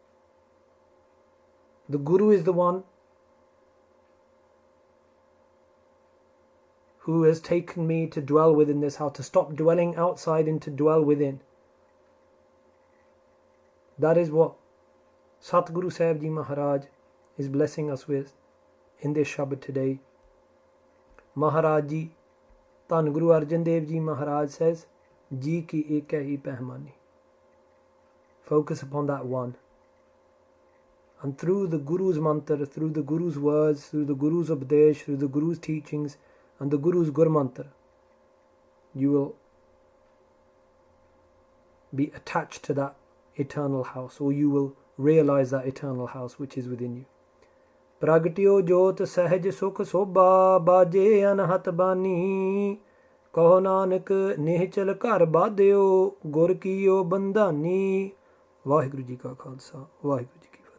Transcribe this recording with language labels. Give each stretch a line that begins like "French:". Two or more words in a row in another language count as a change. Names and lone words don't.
English: The Guru is the one who has taken me to dwell within this house, to stop dwelling outside and to dwell within. That is what Satguru Sahib Ji Maharaj is blessing us with in this Shabad today. Maharaj Ji, Dhan Guru Arjan Dev Ji Maharaj says,
Punjabi: ਜੀਅ ਕੀ ਏਕ ਹੀ ਪਹਿ ਮਾਨੀ.
English: Focus upon that one. And through the Guru's mantra, through the Guru's words, through the Guru's updesh, through the Guru's teachings, and the Guru's Gur mantra, you will be attached to that eternal house, or you will realize that eternal house which is within you.
Punjabi: ਪ੍ਰਗਟਿਓ ਜੋਤਿ ਸਹਜ ਸੁਖ ਸੋਭਾ ਬਾਜੇ ਅਨਹਤ ਬਾਣੀ. ਕਹੁ ਨਾਨਕ ਨਿਹਚਲ ਘਰੁ ਬਾਧਿਓ ਗੁਰਿ ਕੀਓ ਬੰਧਾਨੀ. ਵਾਹਿਗੁਰੂ ਜੀ ਕਾ ਖਾਲਸਾ, ਵਾਹਿਗੁਰੂ ਜੀ